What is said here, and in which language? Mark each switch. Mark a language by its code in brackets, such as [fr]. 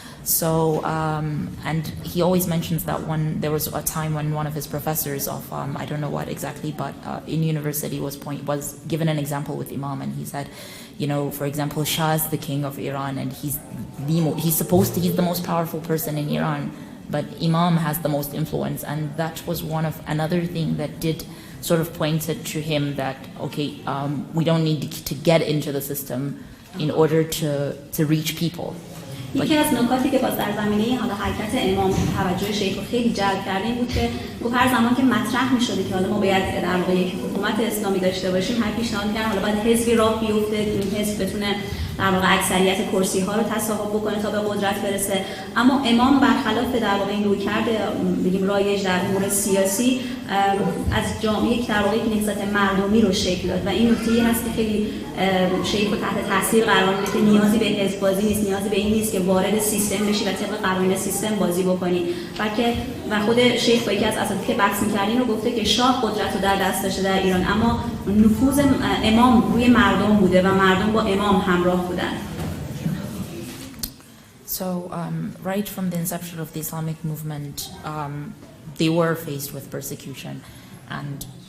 [en] So, and he always mentions that there was a time when one of his professors of, I don't know what exactly, but in university was given an example with Imam, and he said, for example, Shah is the king of Iran, and he's the most powerful person in Iran, but Imam has the most influence, and that was another thing that did sort of pointed to him that, okay, we don't need to get into the system in order to reach people. [fa] یکی از نکاتی که باز در زمینه حالا حرکت امام توجه شیخ خیلی جلب کرده این بود که گفت هر زمان که مطرح می‌شده که حالا ما باید در واقع یک حکومت اسلامی داشته باشیم، هر پیشنهاد می‌کردن حالا باید حزبی راه بیفته، این حزب بتونه در واقع اکثریت کرسی‌ها رو تصاحب بکنه تا به قدرت برسه. اما امام برخلاف در واقع این رویکرد بگیم رایج در امور سیاسی از جامعه در واقع یک نهضت مردمی رو شکل داد و این نکته‌ای هست که خیلی شیخ رو تحت تاثیر قرار میده که نیازی به حزب بازی نیست، نیازی به این نیست که وارد سیستم بشی و طبق قوانین سیستم بازی بکنی، بلکه و خود شیخ با یکی از اساتید که بحث می‌کردین رو گفته که شاه قدرت رو در دست داشته در ایران، اما نفوذ امام روی مردم بوده و مردم با امام همراه بودن. [en] So, right from the inception of the Islamic movement, they were faced with persecution, and